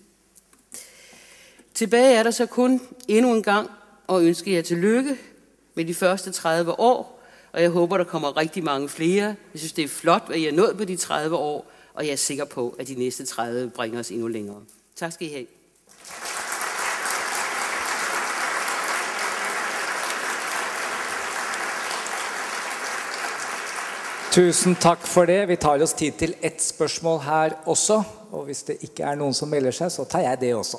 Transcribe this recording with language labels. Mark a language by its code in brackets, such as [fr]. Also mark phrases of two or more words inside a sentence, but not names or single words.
[da] Tilbage er der så kun endnu en gang at ønske jer tillykke med de første 30 år. Og jeg håber, der kommer rigtig mange flere. Jeg synes, det er flot, at I er nået på de 30 år, og jeg er sikker på, at de næste 30 bringer os endnu længere. Tak skal I have. [no] Tusen tak for det. Vi tar oss tid til et spørsmål her også, og hvis det ikke er noen som melder seg, så tar jeg det også.